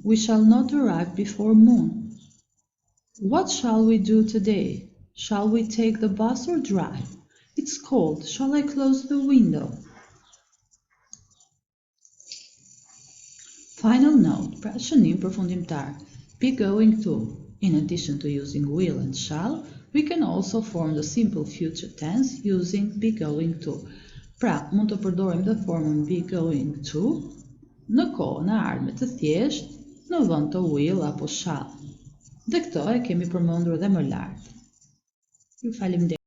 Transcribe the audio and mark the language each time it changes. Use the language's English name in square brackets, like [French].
[English] We shall not arrive before noon. What shall we do today? Shall we take the bus or drive? It's cold. Shall I close the window? Final note, [Albanian] pra shënim përfundimtar. [English] Be going to. In addition to using will and shall, we can also form the simple future tense using be going to. [Albanian] Pra, mund të përdorim dhe formën be going to në kohën e ardhme të thjeshtë, në vend të will apo shall. Dhe këto e kemi përmendur edhe më lart. Ju faleminderit.